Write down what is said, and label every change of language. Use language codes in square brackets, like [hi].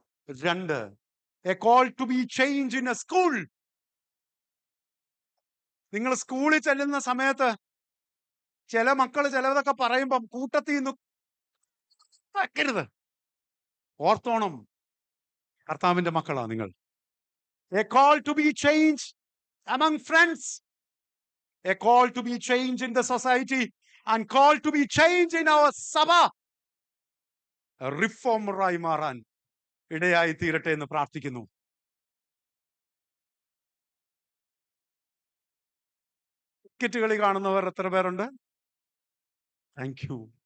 [en] 2, a call to be change in a school. [ml] നിങ്ങൾ സ്കൂളിൽ ചെല്ലുന്ന സമയത്ത് ചില മക്കൾ ചിലതൊക്കെ പറയുമ്പം കൂട്ടത്തിൽ നിന്ന് വെക്കരുത്. ഓർത്തോണം, കർത്താവിന്റെ മക്കളാ നിങ്ങൾ. [en] A call to be change among friends, a call to be changed in the society, and call to be changed in our sabha. [ml] റിഫോമറായി മാറാൻ ഇടയായി തീരട്ടെ എന്ന് പ്രാർത്ഥിക്കുന്നു. ക്രിക്കറ്റ് കളി കാണുന്നവർ എത്ര പേരുണ്ട്? Thank you.